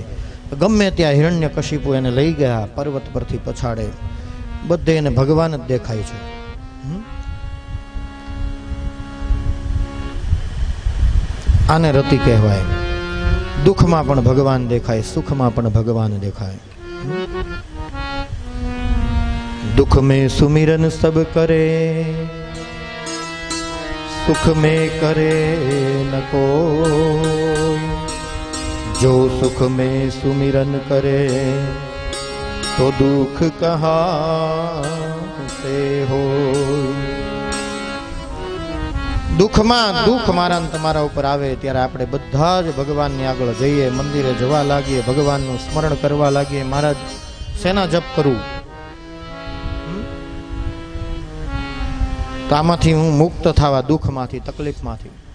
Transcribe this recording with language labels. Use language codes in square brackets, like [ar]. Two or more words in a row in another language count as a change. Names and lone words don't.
[gu] ગમે ત્યાં હિરણ્યકશિપુ એને લઈ ગયા પર્વત પરથી પછાડે, બધે એને ભગવાન જ દેખાય છે. આને રતિ કહેવાય. દુઃખમાં પણ ભગવાન દેખાય, સુખમાં પણ ભગવાન દેખાય. [hi] दुख में सुमिरन सब करे, सुख में करे न कोई. जो सुख में सुमिरन करे तो दुख कहाँ से हो. [gu] દુઃખમાં દુઃખ મારા ને તમારા ઉપર આવે ત્યારે આપણે બધા જ ભગવાનની આગળ જઈએ, મંદિરે જવા લાગીએ, ભગવાનનું સ્મરણ કરવા લાગીએ. મહારાજ શેના જપ કરું, તો આમાંથી હું મુક્ત થવા, દુઃખમાંથી, તકલીફમાંથી.